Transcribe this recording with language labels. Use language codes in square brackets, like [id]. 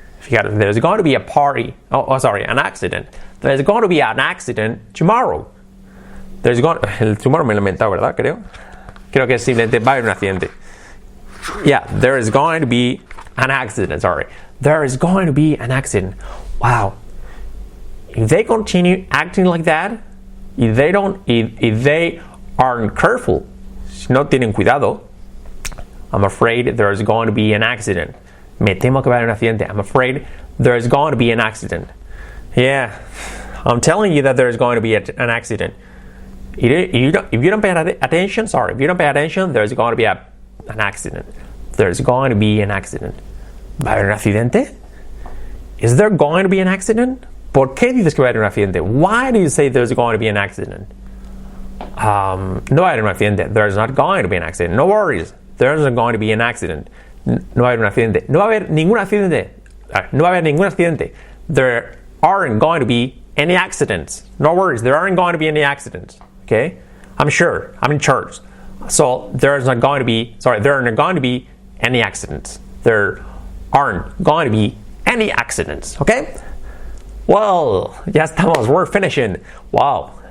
[es] Fíjate, [en] there's going to be a party. An accident. There's going to be an accident tomorrow. [es] El tomorrow me lo he inventado, ¿verdad? Creo que simplemente va a haber un accidente. [en] Yeah, there is going to be an accident. Sorry. There is going to be an accident. Wow. If they continue acting like that, if they aren't careful, [es] si no tienen cuidado, [en] I'm afraid there is going to be an accident. Me temo que va a haber un accidente. I'm afraid there is going to be an accident. Yeah, I'm telling you that there is going to be an accident. If you don't pay attention, there's going to be an accident. There's going to be an accident. [es] ¿Va a haber un accidente? [en] Is there going to be an accident? [es] ¿Por qué dices que va a haber un accidente? [en] Why do you say there's going to be an accident? [es] No va a haber un accidente. [en] There's not going to be an accident. No worries. There's not going to be an accident. [es] No va a haber un accidente. No va a haber ningún accidente. No va a haber ningún accidente. [en] There aren't going to be any accidents. No worries. There aren't going to be any accidents. Okay? I'm sure. I'm in charge. So there are not going to be any accidents. There aren't going to be any accidents. Okay? Well, [es] ya estamos. [en] We're finishing. Wow.